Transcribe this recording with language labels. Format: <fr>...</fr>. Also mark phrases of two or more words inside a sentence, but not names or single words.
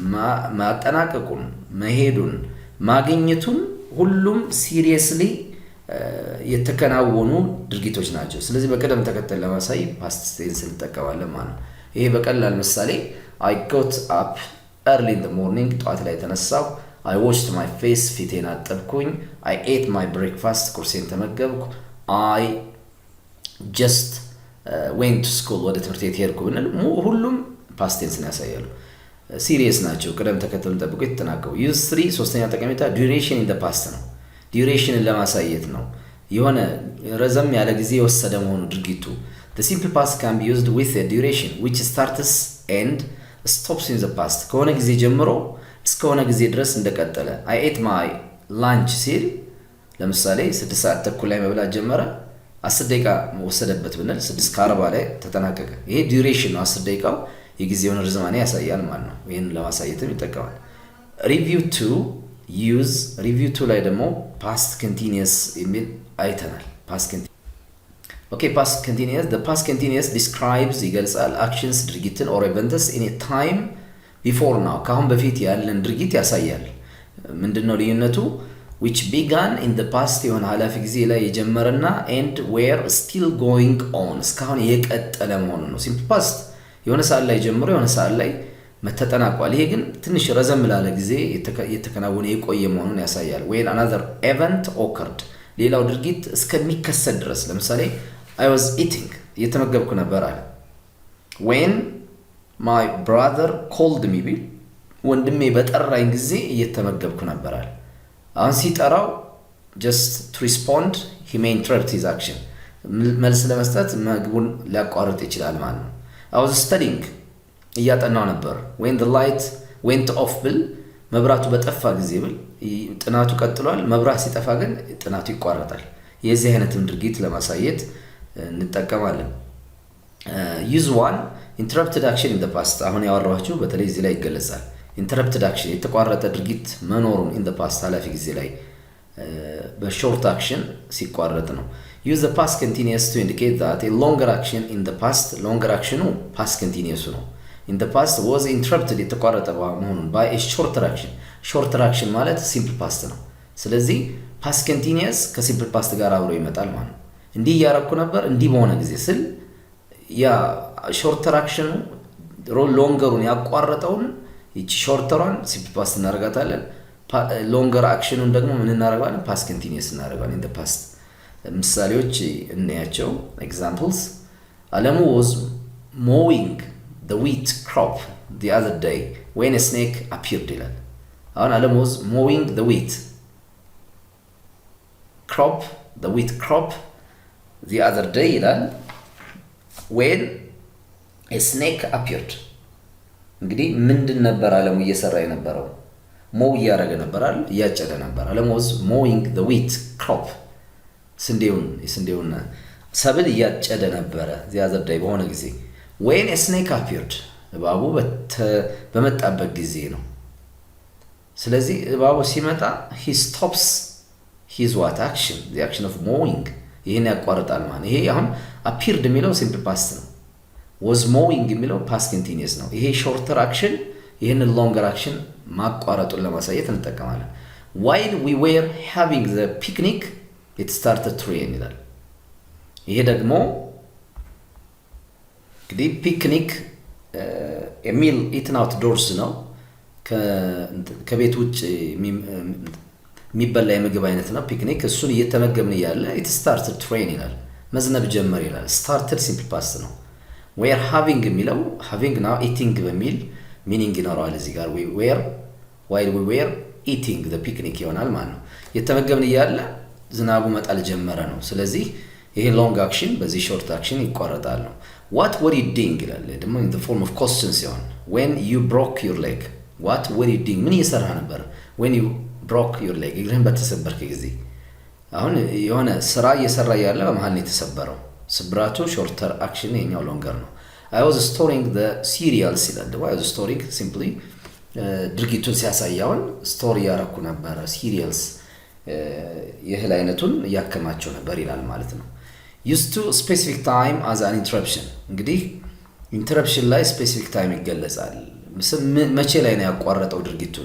<am>ማጠናቀቁን መሄዱን ማግኘቱን ሁሉም seriously የተከናወኑ ድርጊቶች ናቸው። ስለዚህ በቀደም ተከተል ለማሳይ</am> <en>past tense</en> <am>እንጠቀማለን ማለት ነው። ይሄ በቀላል ምሳሌ</am> <en>I got up early in the morning</en> <am>ጠዋት ላይ ተነሳሁ</am> <en>I washed my face</en> <am>ፊቴን አጠብኩኝ</am> <en>I ate my breakfast</en> <am>ቁርሴን ተመገብኩ I</am> <en>just went to school</en> <am>ወደ ትምህርት ቤት ሄድኩ ብንል ሁሉም</am> <en>past tense</en> <am>ያሳያሉ። ሲሪየስ ናቸው ቅደም ተከተሉን ጠብቆ የተጠናቀቁ use 3 ሶስተኛ ጠቀሜታ</am> <en>duration in the past</en> <am>ነው። ዱሬሽንን ለማሳየት ነው የሆነ ረዘም ያለ ጊዜ የወሰደ መሆኑ ድርጊቱ</am> <en>the simple past can be used with a duration which starts and stops in the past</en> <am>ከሆነ ጊዜ ጀምሮ እስከሆነ ጊዜ ድረስ እንደቀጠለ</am> <en>I ate my lunch</en> <am>ሲል ለምሳሌ 6 ሰዓት ተኩል ላይ መብላት ጀመረ 10 ደቂቃ ወሰደበት ብንል 6:40 ላይ ተጠናቀቀ ይሄ ዱሬሽን ነው 10 ደቂቃው የጊዜውን ርዝማኔ ያሳያል ማለት ነው</am> <en>ይሄን ለማሳየትም ይጠቀማል review 2 use review 2</en> <am>ላይ ደግሞ</am> <en>past continuous</en> <am>የሚል አይተናል</am> <en>past continuous okay past continuous the past continuous describes ይገልጻል actions ድርጊትን or events in a time before now</en> <am>ካሁን በፊት ያለን ድርጊት ያሳያል ምንድነው ልዩነቱ</am> <en>which began in the past</en> <am>የሆነ ኃላፊ ጊዜ ላይ የጀመረና</am> <en>and were still going on</en> <am>እስካሁን የቀጠለ መሆኑ ነው</am> <en>simple past</en> <am>የሆነ ሰዓት ላይ ጀምሮ የሆነ ሰዓት ላይ መተጠናቋል ይሄ ግን ትንሽ ረዘም ላለ ጊዜ የተከናወነ የቆየ መሆኑን ያሳያል</am> <en>when another event occurred</en> <am>ሌላው ድርጊት እስከሚከሰት ድረስ ለምሳሌ</am> <en>I was eating</en> <am>እየተመገብኩ ነበር አለ</am> <en>when my brother called me</en> <am>ቢል ወንድሜ በጠራኝ ጊዜ እየተመገብኩ ነበር አለ አሁን ሲጠራው</am> <en>just to respond he may interrupt his action</en> <am>መልስ ለመስጠት ምግቡን ሊያቋርጥ ይችላል ማለት ነው</am> <en>I was studying</en> <am>እያጠናው ነበር</am> <en>when the light went off</en> <am>ብል መብራቱ በጠፋ ጊዜ ብል ጥናቱ ቀጥሏል መብራት ሲጠፋ ግን ጥናቱ ይቋረጣል የዚህ አይነትም ድርጊት ለማሳየት እንጠቀማለን</am> <en>use 1 interrupted action in the past</en> <am>አሁን ያወራኋችሁ በተለይ እዚህ ላይ ይገለጻል</am> <en>interrupted action</en> <am>የተቋረጠ ድርጊት መኖሩን</am> <en>in the past</en> <am>ኃላፊ ጊዜ ላይ</am> <en>በshort action</en> <am>ሲቋረጥ ነው</am> <en>use the past continuous to indicate that a longer action in the past longer action past continuous ነው in the past was interrupted የተቋረጠ</en> <am>መሆኑን</am> <en>by a shorter action</en> <am>ማለት</am> <en>simple past</en> <am>ነው ስለዚህ</am> <en>past continuous</en> <am>ከ</am> <en>simple past</en> <am>ጋር አብሮ ይመጣል ማለት ነው እንዲህ ያረኩ ነበር እንዲህ በሆነ ጊዜ ስል ያ</am> <en>shorter action</en> <am>ሎንገሩን ያቋረጠውን እቺ ሾርተሯን</am> <en>simple past</en> <am>እናደርጋታለን ሎንገር አክሽኑን ደግሞ ምን እናደርጋለን</am> <en>past continuous</en> <am>እናደርጋለን</am> <en>in the past</en> <am>ምሳሌዎች እንያቸው examples አለሙ</am> <en>was mowing the wheat crop the other day when a snake appeared</en> <am>ይላል። አሁን አለም</am> <en>was mowing the wheat crop the other day</en> <am>ይላል</am> <en>when a snake appeared።</en> <am>እንግዲህ ምንድን ነበር አለሙ እየሰራ የነበረው? ሞው እያደረገ ነበር አይደል? እያጨደ ነበር። አለም</am> <en>was mowing the wheat crop</en> <am>የስንዴውን ሰብል እያጨደ ነበረ</am> <en>the other day</en> <am>በሆነ ጊዜ when</am> <en>a snake appeared</en> <am>እባቡ በመጣበት ጊዜ ነው። ስለዚህ እባቡ ሲመጣ</am> <en>he stops his what action the action of mowing</en> <am>ይሄን ያቋርጣል ማለት ይሄ አሁን appeared የሚለው</am> <en>simple past</en> <am>ነው።</am> <en>was mowing</en> <am>የሚለው</am> <en>past continuous</en> <am>ነው። ይሄ</am> <en>shorter action</en> <am>ይሄንን</am> <en>longer action</en> <am>ማቋረጡን ለማሳየት እንጠቀማለን።</am> <en>while we were having the picnic it started to rain</en> <am>ይላል። ይሄ ደግሞ እንግዲህ ፒክኒክ</am> <en>meal eaten outdoors</en> <am>ነው። ከቤት ውጭ የሚበላ የምግብ አይነት ነው ፒክኒክ። እሱን እየተመገብን እያለ</am> <en>it started to rain</en> <am>ይላል። መዝነብ ጀመር ይላል። started</am> <en>simple past</en> <am>ነው።</am> <en>we are having</en> <am>የሚለው</am> <en>having now eating</en> <am>በሚል ሚኒንግ ይኖረዋል እዚህ ጋር</am> <en>while we were eating the picnic</en> <am>ይሆናል ማለት ነው። እየተመገብን እያለ ዝናቡ መጣል ጀመረ ነው። ስለዚህ ይሄ</am> <en>long action</en> <am>በዚህ</am> <en>short action</en> <am>ይቋረጣል ነው።</am> <en>what were you doing</en> <am>ይላል ደግሞ</am> <en>in the form of question</en> <am>ሲሆን</am> <en>when you broke your leg what were you doing</en> <am>ምን እየሰራ ነበር?</am> <en>when you broke your leg</en> <am>እግርህን በተሰበርክ ጊዜ አሁን የሆነ ስራ እየሰራ ያለ በመሃል ነው የተሰበረው። ስብራቱ</am> <en>shorter action</en> <am>የኛው ሎንገር ነው።</am> <en>I was storing the cereals</en> <am>ይላል ደግሞ</am> <en>I was storing simply</en> <am>ድርጊቱን ሲያሳያውን ስቶሪ ያረኩ ነበር cereals የእህል አይነቱን እያከማቸው ነበር ይላል ማለት ነው።</am> <en>used to specific time as an interruption</en> <am>እንግዲህ ኢንተረፕሽን ላይ</am> <en>specific time</en> <am>ይገለጻል። መቼ ላይ ነው ያቋረጠው ድርጊቱን?</am>